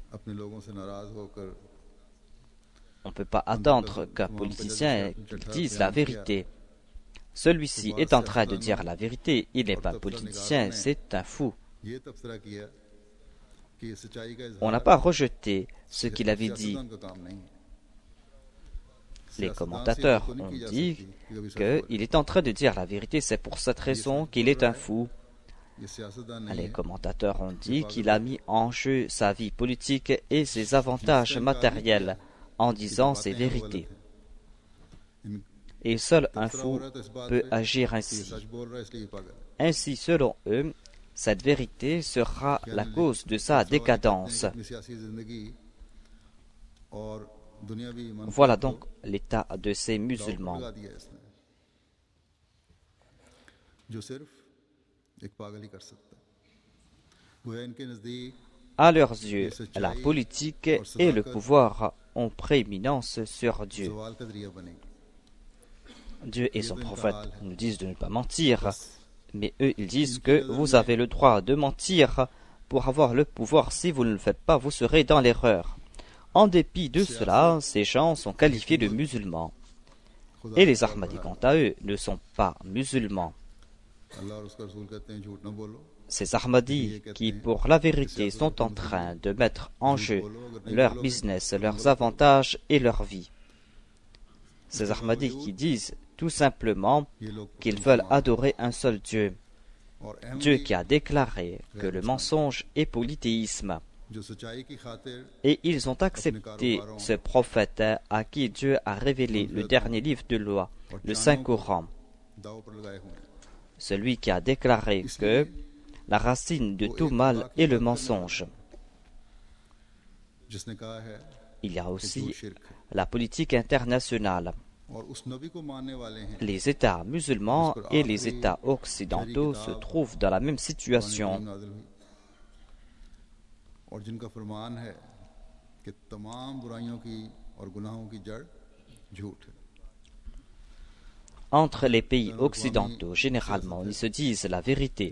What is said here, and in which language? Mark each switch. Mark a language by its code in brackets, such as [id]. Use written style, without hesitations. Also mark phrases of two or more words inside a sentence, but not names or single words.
[ur] اپنے لوگوں سے ناراض ہو کر [fr] On ne peut pas attendre qu'un politicien dise la vérité. Celui-ci est en train de dire la vérité. Il n'est pas politicien, c'est un fou. [ur] یہ تبصرہ کیا کہ یہ سچائی کا [fr] On n'a [ur] इजहार [fr] pas rejeté ce qu'il avait dit. [ur] سیاستدان کا کام نہیں ہے [fr] Les commentateurs ont dit qu'il est en train de dire la vérité. C'est pour cette raison qu'il est un fou. [ur] یہ سیاستدان نہیں [fr] Les [ur] है [fr] commentateurs ont dit qu'il a mis en jeu sa vie politique et ses avantages matériels en disant ses vérités. [ur] इन- [fr] Et seul un [ur] تبصرہ ہو [fr] fou [ur] رہا ہے تو اس بات [fr] peut [ur] पे [fr] agir [ur] کہ یہ [fr] ainsi. [ur] سچ بول رہا ہے اس لیے یہ پاگل ہے. [fr] Ainsi, selon eux, cette vérité sera la cause de sa décadence. [ur] اپنی سیاسی زندگی اور دنیاوی منافع [fr] Voilà [ur] को [fr] donc l'état de ces [ur] داؤ پر [fr] musulmans. [ur] لگا دیا اس نے جو صرف ایک پاگل ہی کر سکتا ہے گویا ان کے نزدیک [fr] À leurs yeux, la politique et le pouvoir ont prééminence sur Dieu. [ur] سوال کا ذریعہ بنے گی [fr] Dieu et son prophète nous disent de ne pas mentir, mais eux ils disent que vous avez le droit de mentir pour avoir le pouvoir. Si vous ne le faites pas, vous serez dans l'erreur. En dépit de cela, ces gens sont qualifiés de musulmans. Et les Ahmadis, quant à eux, ne sont pas musulmans. [ur] اللہ اور اس کا رسول کہتے ہیں جھوٹ نہ بولو [fr] Ces Ahmadis qui, pour la vérité, sont en train de mettre en jeu leur business, leurs avantages et leur vie. Ces Ahmadis qui disent tout simplement [ur] یہ لوگ [fr] qu'ils veulent adorer un seul Dieu, [ur] और [fr] Dieu अहमदी qui a déclaré que le mensonge est polythéisme. [ur] جو سچائی کی خاطر [fr] Et ils ont accepté ce prophète à qui Dieu a révélé le dernier livre de loi, le Saint-Coran, [ur] داؤ پر لگائے ہوئے ہیں [fr] celui qui a déclaré que la racine de tout mal est le mensonge. [ur] جس نے کہا ہے [fr] Il y a [ur] कि [fr] aussi [ur] جھوٹ شرک ہے [fr] la politique internationale. Les États musulmans et les États occidentaux se trouvent dans la même situation. Entre les pays occidentaux, généralement, ils se disent la vérité.